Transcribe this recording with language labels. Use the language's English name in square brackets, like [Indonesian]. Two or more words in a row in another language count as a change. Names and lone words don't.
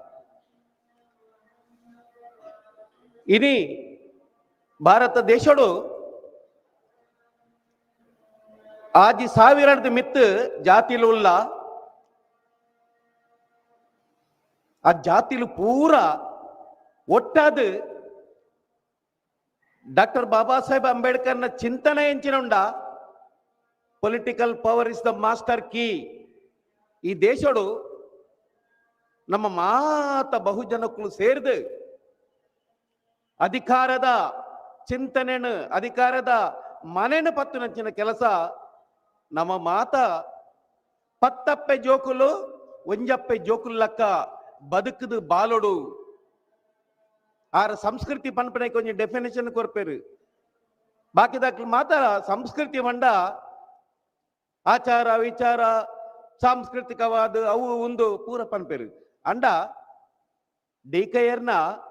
[Tulu] ಇನಿ ಭಾರತ ದೇಶಡು ಆಜಿ ಸಾವಿರದ ಮಿತ್ತು ಜಾತಿಲು ಉಲ್ಲ ಆ ಜಾತಿಲು ಪೂರ ಒಟ್ಟಾದು ಡಾಕ್ಟರ್ ಬಾಬಾ ಸಾಹೇಬ್ ಅಂಬೇಡ್ಕರ್ನ ಚಿಂತನೆ ಎಂಚಿನುಂಡ [English] political power is the master key. [Tulu] ಈ ದೇಶಡು ನಮ್ಮ ಮಾತ ಬಹುಜನಕ್ಕೂ ಸೇರಿದು ಅಧಿಕಾರದ ಚಿಂತನೆನು ಅಧಿಕಾರದ ಮನೆನು ಪತ್ತು ನಂಚಿನ ಕೆಲಸ ನಮ್ಮ ಮಾತ ಪತ್ತಪ್ಪೆ ಜೋಕುಲು ಒಂಜಪ್ಪೆ ಜೋಕುಲ್ಲಕ್ಕ ಬದುಕುದು ಬಾಲೋಡು ಆರ ಸಂಸ್ಕೃತಿ ಪನ್ಪನೆ ಕೊಂಚ ಡೆಫಿನೇಷನ್ ಕೊರ್ಪೇರು ಬಾಕಿದಾಕ್ಲು ಮಾತ ಸಂಸ್ಕೃತಿ ಮಂಡ ಆಚಾರ ವಿಚಾರ ಸಾಂಸ್ಕೃತಿಕವಾದ ಅವು ಒಂದು ಪೂರ ಪನ್ಪೇರು ಅಂಡ ಡಿಕೈಯರ್ನ